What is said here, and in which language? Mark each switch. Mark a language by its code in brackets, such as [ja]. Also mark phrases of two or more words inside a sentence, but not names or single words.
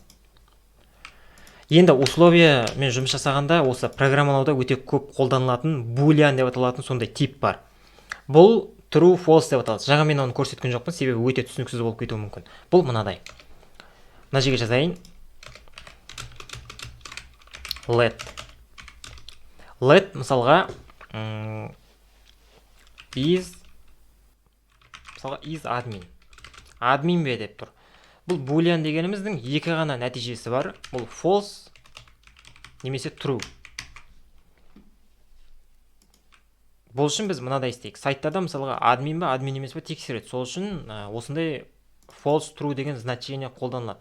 [kk] Енді условие мен жұмыс жасағанда осы программалауда өте көп қолданылатын boolean деп аталатын сондай тип бар. Бұл [en] true false [kk] деп аталады. Жаңа мен оны көрсеткен жоқпын, себебі өте түсініксіз болып кетуі мүмкін. Бұл мынадай. Мына жерге жазайын. Let мысалға [en] is admin. [kk] Admin бе деп тұр. Бұл boolean дегеніміздің екі ғана нәтижесі бар. Бұл false немесе true. Бұл үшін біз мынадай істейік. Сайттарда мысалға админ ба, админ емес пе тексереді. Сол үшін осындай [en] false true [kk] деген значение қолданылады.